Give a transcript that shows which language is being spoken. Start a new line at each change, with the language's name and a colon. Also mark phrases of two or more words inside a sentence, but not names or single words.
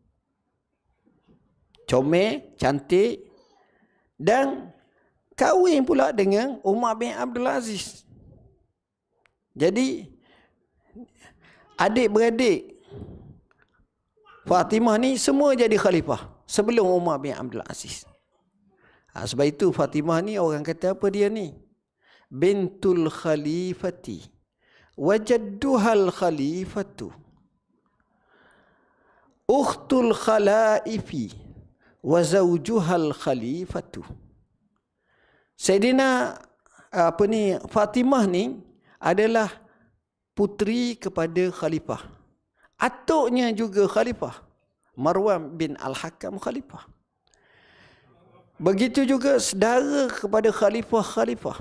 Malay: Comel, cantik, dan kahwin pula dengan Umar bin Abdul Aziz. Jadi adik-beradik Fatimah ni semua jadi khalifah sebelum Umar bin Abdul Aziz. Sebab itu Fatimah ni orang kata apa dia ni?
Arabic: بنت الخليفة وجدها الخليفة أخت الخلائف وزوجها الخليفة.
Malay: Sayyidina Fatimah ni adalah puteri kepada khalifah. Atuknya juga khalifah. Marwan bin Al-Hakam khalifah. Begitu juga saudara kepada khalifah-khalifah.